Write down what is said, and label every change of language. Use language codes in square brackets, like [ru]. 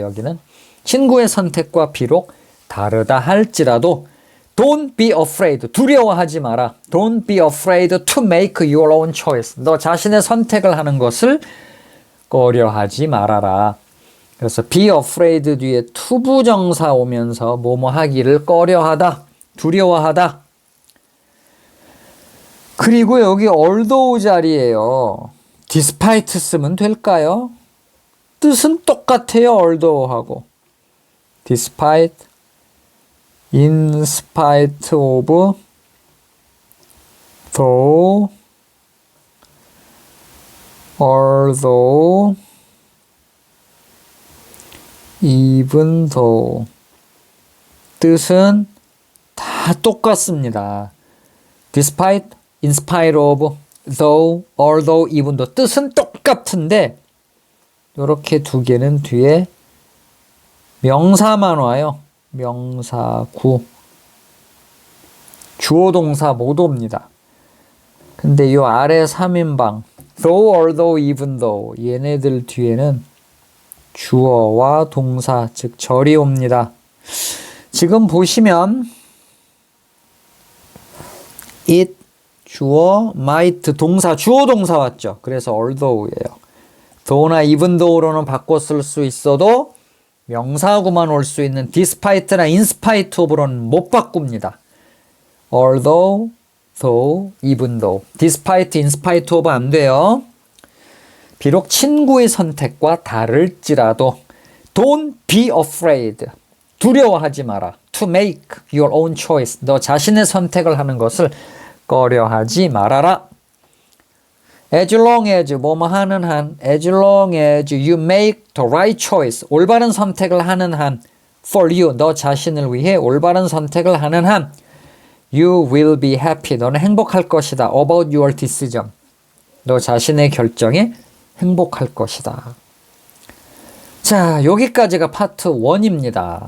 [ko] 여기는 친구의 선택과 비록 다르다 할지라도 don't be afraid 두려워하지 마라. [en] don't be afraid to make your own choice [ko] 너 자신의 선택을 하는 것을 꺼려하지 말아라. 그래서 be afraid 뒤에 투부정사 오면서 뭐뭐 하기를 꺼려하다 두려워하다. 그리고 여기 although 자리에요. despite 쓰면 될까요? 뜻은 똑같아요. although하고. [en] despite, in spite of, though, although, even though. [ko] 뜻은 다 똑같습니다. [en] despite, in spite of, though, although, even though [ko] 뜻은 똑같은데 이렇게 두 개는 뒤에 명사만 와요. 명사구. 주어 동사 못 옵니다. 근데 이 아래 3인방 though, although, even though 얘네들 뒤에는 주어와 동사 즉 절이 옵니다. 지금 보시면 it 주어, might 동사, 주어 동사 왔죠. 그래서 although예요. though나 even though로는 바꿔 쓸 수 있어도 명사하고만 올 수 있는 despite나 in spite of로는 못 바꿉니다. [en] although, though, even though. despite, in spite of 안 돼요. [ko] 비록 친구의 선택과 다를지라도 [en] don't be afraid. [ko] 두려워하지 마라. [en] to make your own choice. [ko] 너 자신의 선택을 하는 것을 꺼려하지 말아라. as long as 뭐뭐 하는 한 [en] as long as you make the right choice. [ko] 올바른 선택을 하는 한 for you. 너 자신을 위해 올바른 선택을 하는 한 [en] you will be happy. [ko] 너는 행복할 것이다. [en] about your decision. [ko] 너 자신의 결정에 행복할 것이다. 자, 여기까지가 파트 1입니다.